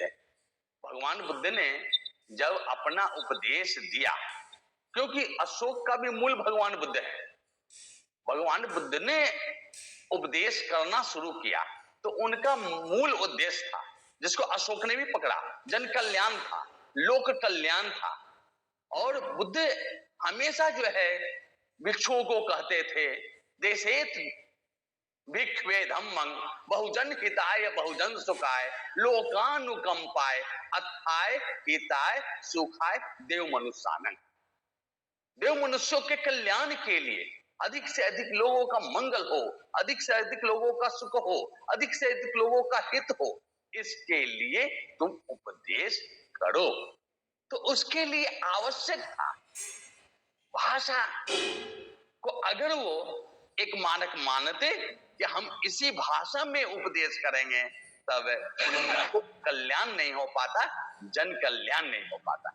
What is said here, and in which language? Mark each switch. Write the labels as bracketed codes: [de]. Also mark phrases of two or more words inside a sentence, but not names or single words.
[hi] भगवान बुद्ध ने जब अपना उपदेश दिया, क्योंकि अशोक का भी मूल भगवान बुद्ध है, भगवान बुद्ध ने उपदेश करना शुरू किया तो उनका मूल उद्देश्य था, जिसको अशोक ने भी पकड़ा, जन कल्याण था, लोक कल्याण था। और बुद्ध हमेशा जो है भिक्षुओं को कहते थे, [pi] देशेत भिक्षवे धम्मं बहुजन हिताय बहुजन सुखाय लोकानुकंपाय अथाय हिताय सुखाय देव मनुष्यानंग। [hi] देव मनुष्यों के कल्याण के लिए अधिक से अधिक लोगों का मंगल हो, अधिक से अधिक लोगों का सुख हो, अधिक से अधिक लोगों का हित हो, इसके लिए तुम उपदेश करो। तो उसके लिए आवश्यक था भाषा को, अगर वो एक मानक मानते कि हम इसी भाषा में उपदेश करेंगे तब उनका कल्याण नहीं हो पाता, जन कल्याण नहीं हो पाता।